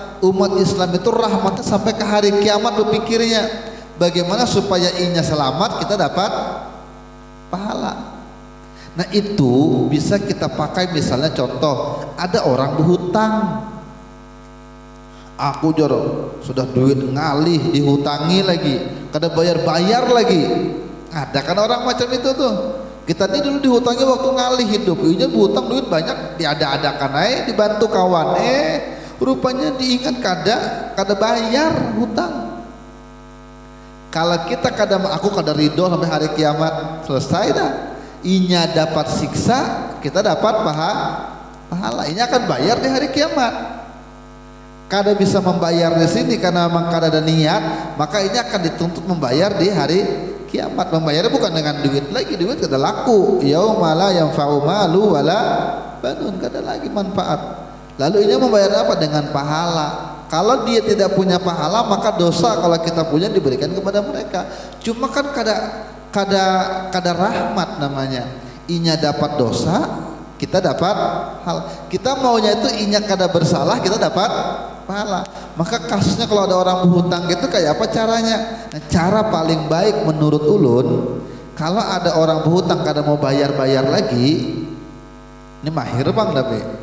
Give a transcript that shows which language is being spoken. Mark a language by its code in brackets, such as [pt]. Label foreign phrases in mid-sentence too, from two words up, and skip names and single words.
[bjn] Umat Islam itu rahmatnya sampai ke hari kiamat, berpikirnya bagaimana supaya inya selamat, kita dapat pahala. Nah itu bisa kita pakai, misalnya contoh, ada orang berhutang, aku jorok sudah duit ngalih, dihutangi lagi, kada bayar-bayar lagi. Ada kan orang macam itu tuh. Kita ini dulu dihutangi waktu ngalih hidup, inya berhutang duit banyak, diada-adakan aja, dibantu kawan, rupanya diingat kada bayar hutang. Kalau kita aku kada ridho sampai hari kiamat, selesai dah. Inya dapat siksa, kita dapat pahala. Inya akan bayar di hari kiamat. Kada bisa membayar di sini karena memang kada ada niat, maka inya akan dituntut membayar di hari kiamat. Membayarnya bukan dengan duit lagi, duit kada laku. [ar] يوم لا ينفع مال ولا بنون, [bjn] kada lagi manfaat. Lalu ini membayar apa? Dengan pahala. [id] Kalau dia tidak punya pahala, maka dosa kalau kita punya diberikan kepada mereka. [bjn] Cuma kan kada rahmat namanya. Inya dapat dosa, kita dapat hal. Kita maunya itu inya kada bersalah, kita dapat pahala. Maka kasusnya kalau ada orang berhutang gitu kayak apa caranya? Nah, cara paling baik menurut ulun, kalau ada orang berhutang kada mau bayar lagi, ini mahir bang tapi.